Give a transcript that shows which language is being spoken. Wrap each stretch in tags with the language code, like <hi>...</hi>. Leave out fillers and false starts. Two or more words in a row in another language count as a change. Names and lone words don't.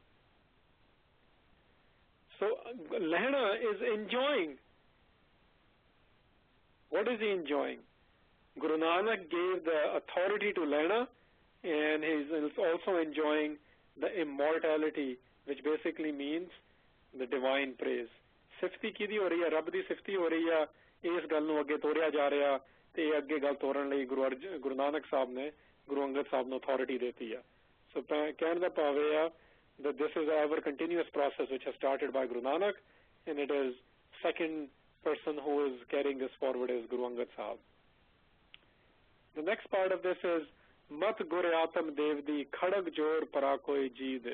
<en>So, Lehna is enjoying. What is he enjoying? Guru Nanak gave the authority to Lehna, and he's also enjoying the immortality, which basically means the divine praise.</en> <pa>ਸਿਫ਼ਤ ਕਿੱਦੀ ਹੋ ਰਹੀ ਹੈ, ਰੱਬ ਦੀ ਸਿਫ਼ਤ ਹੋ ਰਹੀ ਹੈ, ਇਸ ਗੱਲ ਨੂੰ ਅੱਗੇ ਤੋਰਿਆ ਜਾ ਰਿਹਾ, ਤੇ ਅੱਗੇ ਗੱਲ ਤੋਰਨ ਲਈ ਗੁਰੂ ਨਾਨਕ ਸਾਹਿਬ ਨੇ, ਗੁਰੂ ਅੰਗਦ ਸਾਹਿਬ ਨੂੰ authority ਦਿੱਤੀ ਹੈ.</pa> <en>So,</en> <pa>ਕਹਿਣ ਦਾ ਭਾਵ ਹੈ</pa> <en>that this is an ever-continuous process which has started by Guru Nanak, and it is second person who is carrying this forward is Guru Angad Sahib. The next part of this is</en> <pa>ਮਤਿ ਗੁਰ ਆਤਮ ਦੇਵ ਦੀ ਖੜਗਿ ਜੋਰਿ ਪਰਾਕੁਇ ਜੀਅ ਦੈ.</pa>